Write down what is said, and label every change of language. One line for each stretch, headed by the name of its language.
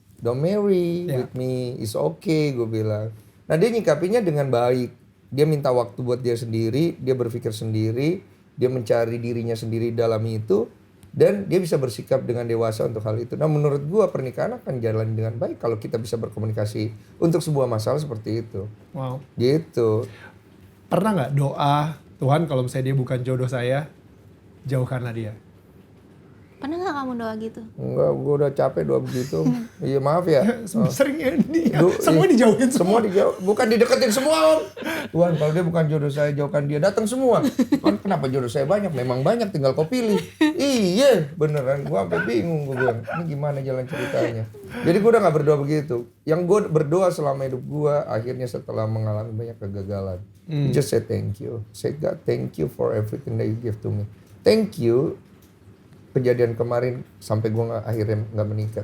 English: don't marry with me, is okay, gue bilang.
Indonesian: Nah dia nyikapinya dengan baik. Dia minta waktu buat dia sendiri, dia berpikir sendiri, dia mencari dirinya sendiri dalam itu, dan dia bisa bersikap dengan dewasa untuk hal itu. Nah menurut gue pernikahan akan jalan dengan baik kalau kita bisa berkomunikasi untuk sebuah masalah seperti itu. Wow. Gitu. Pernah nggak doa, Tuhan kalau misalnya dia bukan jodoh saya, jauhkanlah dia? Pernah nggak kamu doa gitu? Enggak, gue udah capek doa begitu. Iya maaf ya. Sering ya dia, semua dijauhin Semua dijauh, bukan dideketin semua om. Tuhan kalau dia bukan jodoh saya jauhkan dia, datang semua. Kan kenapa jodoh saya banyak? Memang banyak, tinggal kau pilih. Iya beneran, gue sampai bingung, gue bilang ini gimana jalan ceritanya. Jadi gue udah gak berdoa begitu. Yang gue berdoa selama hidup gue, akhirnya setelah mengalami banyak kegagalan,
English: just say thank you. Say God thank you for everything that you give to me. Thank you.
Indonesian: Kejadian kemarin sampai gue akhirnya nggak menikah.